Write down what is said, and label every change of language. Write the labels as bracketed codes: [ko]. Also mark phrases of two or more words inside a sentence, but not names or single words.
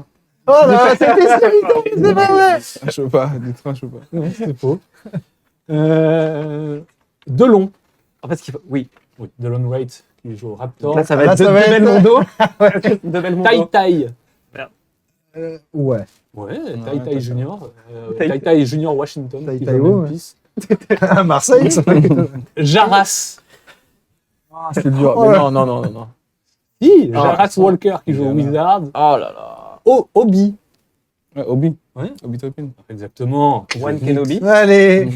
[fr] Oh là, c'était c'est vrai, ouais. Je peux pas. Du train, je peux pas. Non, c'est faux. Delon. En fait, ce qu'il faut. Oui. Oui, Delon Wright, qui joue au Raptor. Là, ça va Là, être ça va de être- Belmondo. De Belmondo. Tai Tai. Ouais. Ouais, Tai Ouais, Tai Tai Junior. Tai Tai Tai Junior Washington, Tai qui Tai, joue à ouais. Memphis. À Marseille. Jaras. C'est dur. Oh Mais là. non, non, non, non, non. Si, Ah, Jaras Walker, qui joue au Indiana. Wizards. Oh là là. Oh, Obi. Ouais, Obi. Ouais. Obi Toppin. Exactement. One Kenobi. Allez.